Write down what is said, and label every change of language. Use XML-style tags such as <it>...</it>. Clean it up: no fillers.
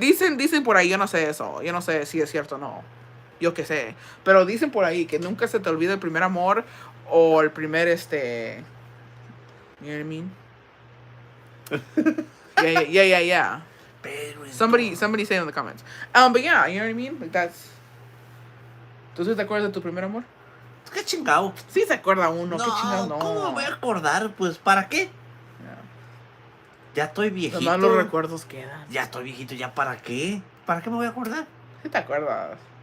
<es>Dicen por ahí, yo no sé eso. Yo no sé si es cierto o no. Yo qué sé. Pero dicen por ahí que nunca se te olvida el primer amor o el primer,</es> <en>You know what I mean? Yeah.</en> <es>Pero</es> <en>Somebody say in the comments. But yeah, you know what I mean? Like that's...</en> <es>¿Tú sí te acuerdas de tu primer amor? ¿Qué chingado? Sí se acuerda uno. No, ¿Qué chingados? No. ¿cómo me voy a acordar? Pues, ¿para qué?</es> <en>Yeah.</en> <es>Ya estoy viejito. Nomás los recuerdos quedan. Ya estoy viejito, ¿ya para qué? ¿Para qué me voy a acordar? Sí te acuerdas.</es>